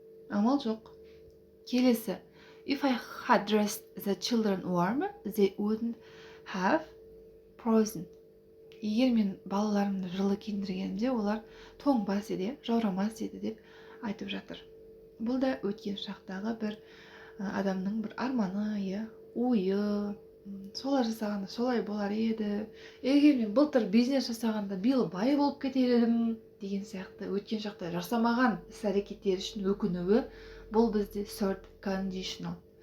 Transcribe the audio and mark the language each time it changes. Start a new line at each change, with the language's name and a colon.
Kazakh: Амал жоқ. Келесі.
English: If I had dressed the children warmer, they wouldn't have frozen.
Kazakh: Егер мен балаларымды жылы киіндіргенімде, олар тоңбас еді, жаурамас еді деп айтып жатыр. Бұл да өткен шақтағы бір адамның бір арманы, ойы, солай жасағанда солай болар еді. Егер мен былтыр бизнес жасағанда биыл бай болып кетер едім деген сияқты өткен шақта жасамаған іс-әрекеттер үшін өкінуі, бұл бізде third conditional.